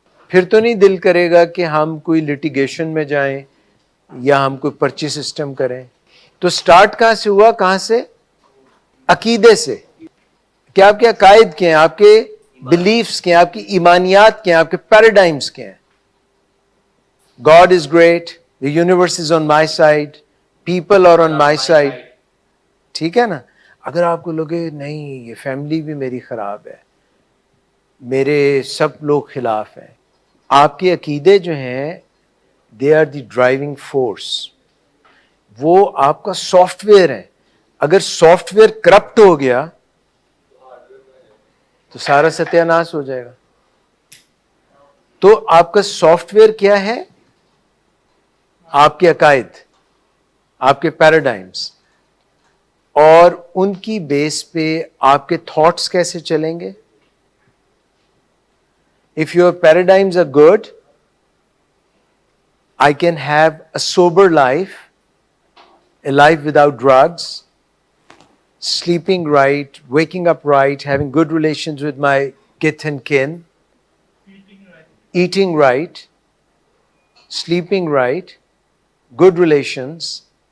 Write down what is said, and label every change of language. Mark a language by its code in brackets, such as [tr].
[ur] پھر تو نہیں دل کرے گا کہ ہم کوئی لٹیگیشن میں جائیں یا ہم کوئی پرچی سسٹم کریں. تو سٹارٹ کہاں سے ہوا, کہاں سے, عقیدے سے. کہ آپ کے عقائد کیا ہیں, آپ کے بلیفز کیا ہیں, آپ کی ایمانیات کیا ہیں, آپ کے پیراڈائمز کیا ہیں. [en] God is great, the universe is on my side, people are on my side. [ur] ٹھیک ہے نا. اگر آپ کو لگے نہیں یہ فیملی بھی میری خراب ہے, میرے سب لوگ خلاف ہیں, آپ کے عقیدے جو ہیں [en] they are the driving force. [ur] وہ آپ کا سافٹ ویئر ہے. اگر سافٹ ویئر کرپٹ ہو گیا تو سارا ستیہ ناش ہو جائے گا. تو آپ کا سافٹ ویئر کیا ہے, آپ کے عقائد, آپ کے پیراڈائمز, اور ان کی بیس پہ آپ کے تھاٹس کیسے چلیں گے. [en] If your paradigms are good, I can have a sober life, a life without drugs, sleeping right, waking up right, having good relations with my kith and kin, eating right, sleeping right, good relations.